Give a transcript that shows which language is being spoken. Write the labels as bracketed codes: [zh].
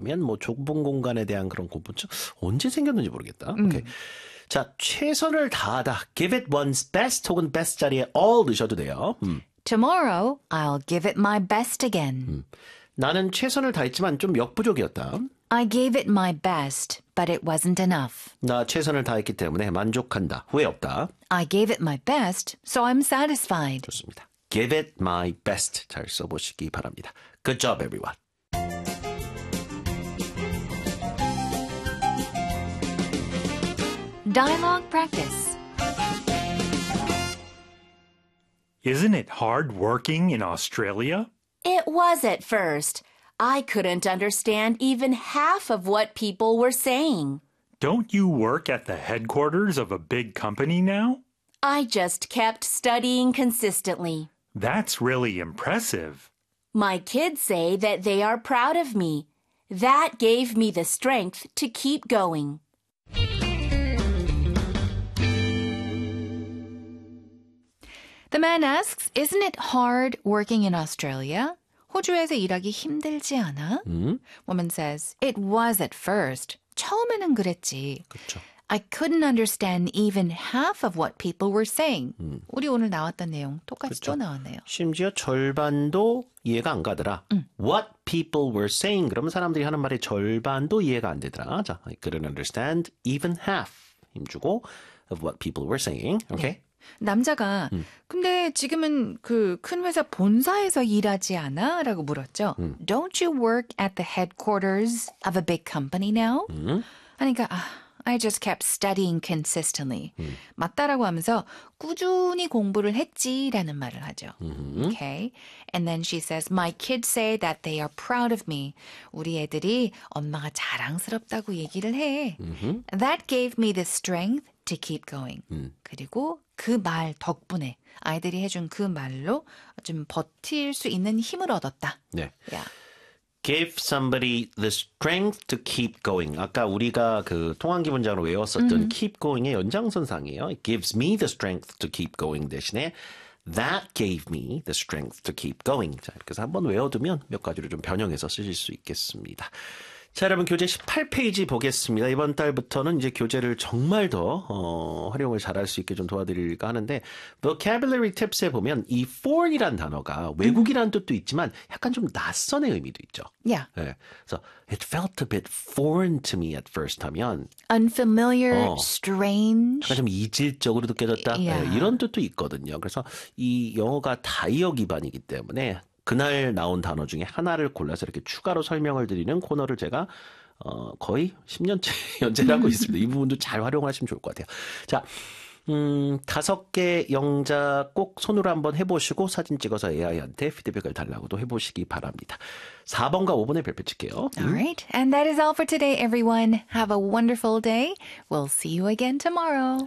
[ko] 면뭐 좁은 공간에 대한 그런 공포증 언제 생겼는지 모르겠다. 오케이. 자, 최선을 다하다. [en] Give it one's best [ko] 혹은 best 자리에 all 넣으셔도 돼요. [en] Tomorrow, I'll give it my best again. [ko] 나는 최선을 다했지만 좀 역부족이었다. [en] I gave it my best, but it wasn't enough. [ko] 나 최선을 다했기 때문에 만족한다. 후회 없다. [en] I gave it my best, so I'm satisfied. [ko] 좋습니다. [en] Give it my best. [ko] 잘 써보시기 바랍니다. [en] Good job, everyone. Dialogue practice. Isn't it hard working in Australia? It was at first. I couldn't understand even half of what people were saying. Don't you work at the headquarters of a big company now? I just kept studying consistently. That's really impressive. My kids say that they are proud of me. That gave me the strength to keep going. The man asks, isn't it hard working in Australia? [ko] 호주에서 일하기 힘들지 않아? [en] Woman says, it was at first. [ko] 처음에는 그랬지. 그쵸. [en] I couldn't understand even half of what people were saying. [ko] 우리 오늘 나왔던 내용 똑같이 그쵸. 또 나왔네요. 심지어 절반도 이해가 안 가더라. [en] What people were saying. [ko] 그러면 사람들이 하는 말의 절반도 이해가 안 되더라. [en] 자, I couldn't understand even half. [ko] 힘주고 [en] of what people were saying. Okay. [ko] 네. 남자가 근데 지금은 그 큰 회사 본사에서 일하지 않아? 라고 물었죠. [en] Don't you work at the headquarters of a big company now? [ko] 하니까 [en] I just kept studying consistently. [ko] 맞다라고 하면서 꾸준히 공부를 했지라는 말을 하죠. [en] Okay. And then she says, my kids say that they are proud of me. [ko] 우리 애들이 엄마가 자랑스럽다고 얘기를 해. [en] That gave me the strength to keep going. [ko] 그리고 그 말 덕분에 아이들이 해준 그 말로 좀 버틸 수 있는 힘을 얻었다. 네. [en] Yeah. Give somebody the strength to keep going. [ko] 아까 우리가 그 통한 기본장으로 외웠었던 keep going의 연장선상이에요. [en] It gives me the strength to keep going [ko] 대신에 [en] that gave me the strength to keep going. [ko] 자, 이렇게 해서 한번 외워두면 몇 가지를 좀 변형해서 쓰실 수 있겠습니다. 자, 여러분 교재 18페이지 보겠습니다. 이번 달부터는 이제 교재를 정말 더 활용을 잘할 수 있게 좀 도와드릴까 하는데 Vocabulary Tips에 보면 이 foreign이란 단어가 외국이란 뜻도 있지만 약간 좀 낯선의 의미도 있죠. [en] Yeah. [ko] 네. 그래서 [en] It felt a bit foreign to me at first [ko] 하면 [en] Unfamiliar, strange [ko] 약간 좀 이질적으로 느껴졌다. [en] Yeah. [ko] 네, 이런 뜻도 있거든요. 그래서 이 영어가 다이어 기반이기 때문에 그날 나온 단어 중에 하나를 골라서 이렇게 추가로 설명을 드리는 코너를 제가 거의 10년째 연재를 하고 있습니다. 이 부분도 잘 활용하시면 좋을 것 같아요. 자, 다섯 개 영자 꼭 손으로 한번 해보시고 사진 찍어서 AI한테 피드백을 달라고도 해보시기 바랍니다. 4번과 5번에 별표 찍게요. All right. And that is all for today, everyone. Have a wonderful day. We'll see you again tomorrow.